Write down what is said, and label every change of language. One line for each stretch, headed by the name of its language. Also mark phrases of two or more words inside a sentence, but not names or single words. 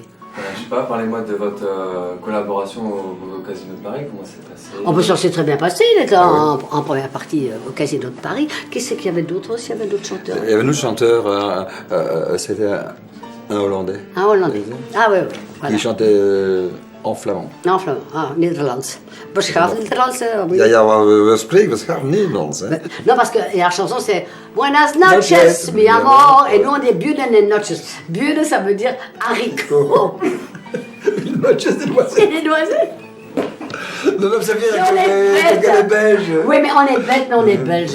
French: Je sais pas, parlez-moi de votre collaboration au Casino de Paris, comment c'est passé? Ça s'est très bien passé, il était en première partie au Casino de Paris. Qu'est-ce qu'il y avait d'autre aussi? Il y avait d'autres chanteurs? Il y avait un autre chanteur, c'était un Hollandais. Un Hollandais. Ah oui. Voilà. Qui chantait en flamand. En flamand,
Dutch: Nederlands. Beschavd Nederlands. We spreken beschaafd Nederlands. Hè?
French: Non, parce que la chanson c'est
Spanish: Buenas noches, mi amor.
French: Et nous on est
Spanish: Buenas noches.
French: Buenas, ça veut dire haricot. Noches des noisettes. C'est des noisettes. Non, ça vient avec les Belges. Oui, mais on est bêtes, mais on est Belges.